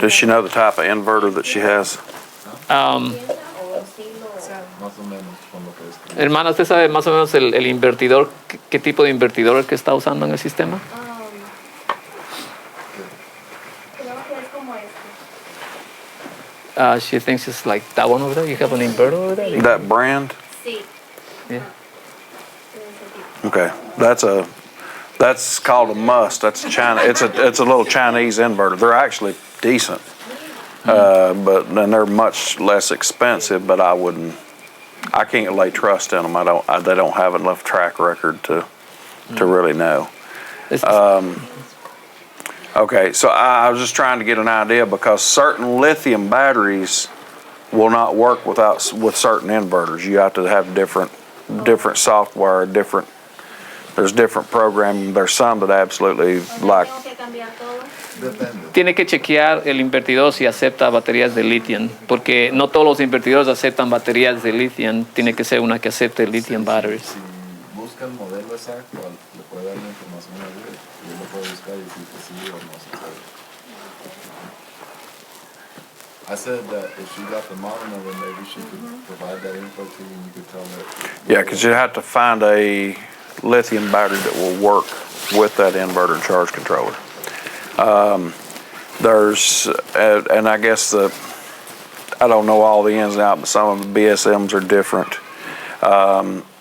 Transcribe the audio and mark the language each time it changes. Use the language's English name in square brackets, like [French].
[English] Does she know the type of inverter that she has? [Spanish] Más o menos con lo que es. Hermana, ¿usted sabe más o menos el invertidor, qué tipo de invertidor que está usando en el sistema? Creo que es como este. [English] She thinks it's like that one over there. You have an inverter over there? That brand? [Spanish] Sí. [English] Yeah. Okay, that's called a must. That's China. It's a little Chinese inverter. They're actually decent, but then they're much less expensive. But I can't lay trust in them. They don't have enough track record to really know. Okay, so I was just trying to get an idea, because certain lithium batteries will not work with certain inverters. You have to have different software, there's different programming. There's some that absolutely like. [Spanish] Tengo que cambiar todo. Depende. Tiene que chequear el invertidor si acepta baterías de lithium, porque no todos los invertidores aceptan baterías de lithium. Tiene que ser una que acepte [English] lithium batteries. [Spanish] Si busca el modelo exacto, le puede dar la información a él y él lo puede buscar y decir que sí o no se puede. [English] I said that if she got the model number, maybe she could provide that info to you and you could tell her. Yeah, because you have to find a lithium battery that will work with that inverter and charge controller. And I guess I don't know all the ins and outs, but some of the BSMs are different.